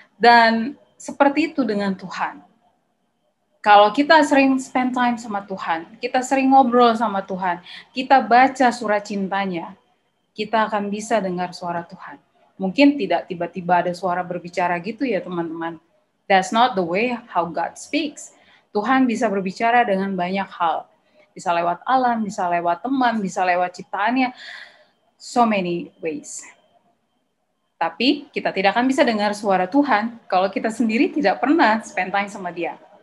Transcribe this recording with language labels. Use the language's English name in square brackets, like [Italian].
[Indonesian] Dan seperti itu dengan Tuhan. Kalau kita sering [English] spend time [Indonesian] sama Tuhan, kita sering ngobrol sama Tuhan, kita baca surat cintanya, kita akan bisa dengar suara Tuhan. Mungkin tidak tiba-tiba ada suara berbicara gitu ya teman-teman. [English] That's not the way how God speaks. [Indonesian] Tuhan bisa berbicara dengan banyak hal. Bisa lewat alam, bisa lewat teman, bisa lewat ciptaannya. [English] So many ways. [Indonesian] Tapi kita tidak akan bisa dengar suara Tuhan kalau kita sendiri tidak pernah [English] spend time [Indonesian] sama dia.